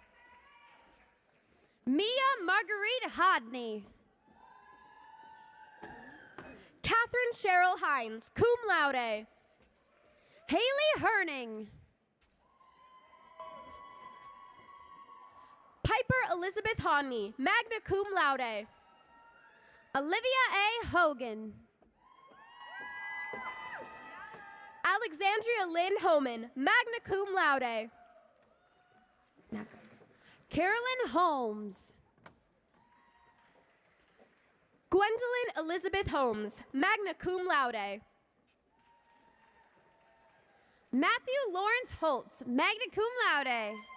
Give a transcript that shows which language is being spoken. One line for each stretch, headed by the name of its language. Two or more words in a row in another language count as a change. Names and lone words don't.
English: Mia Marguerite Hodney. Catherine Cheryl Hines,
Latin: cum laude.
English: Haley Herning. Piper Elizabeth Hodney,
Latin: magna cum laude.
English: Olivia A. Hogan. Alexandria Lynn Homan,
Latin: magna cum laude.
English: Carolyn Holmes. Gwendolyn Elizabeth Holmes,
Latin: magna cum laude.
English: Matthew Lawrence Holtz,
Latin: magna cum laude.